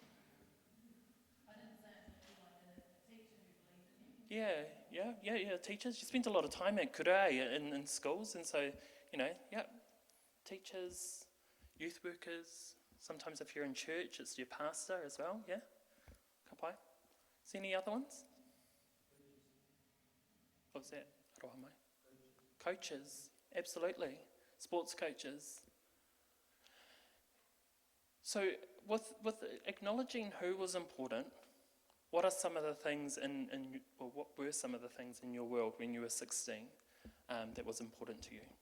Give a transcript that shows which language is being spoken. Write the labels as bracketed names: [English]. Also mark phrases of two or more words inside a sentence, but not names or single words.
[English] Yeah, teachers. You spent a lot of time at kura in schools, and so, teachers, youth workers, sometimes if you're in church, it's your pastor as well, yeah? [Māori] Ka pai. [English] See any other ones? What was that? [Māori] Aroha mai. [English] Coaches, absolutely. Sports coaches. So with acknowledging who was important, what are some of the things what were some of the things in your world when you were 16 that was important to you?